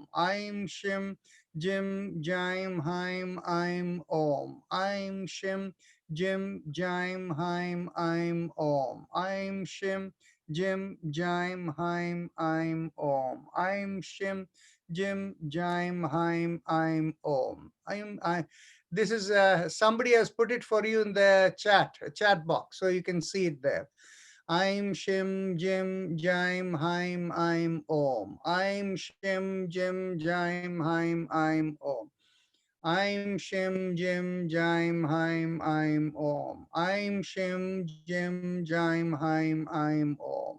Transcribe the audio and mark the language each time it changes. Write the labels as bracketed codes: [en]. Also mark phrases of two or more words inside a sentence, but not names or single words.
[sa] Aim, Shim, Jim, Jaim, Haim, Aim, Om. Aim, Shim, Jim, Jaim, Haim, Aim, Om. Aim, Shim, Jim, Jaim, Haim, Aim, Om. Aim, Shim, Jim, Jaim, Haim, Aim, Om. [en] This is, somebody has put it for you in the chat box, so you can see it there. [sa] Aim, Shim, Jim, Jaim, Haim, Aim, Om. Aim, Shim, Jim, Jaim, Haim, Aim, Om. Aim, Shim, Jim, Jaim, Haim, Aim, Om. Aim, Shim, Jim, Jaim, Haim, Aim, Om.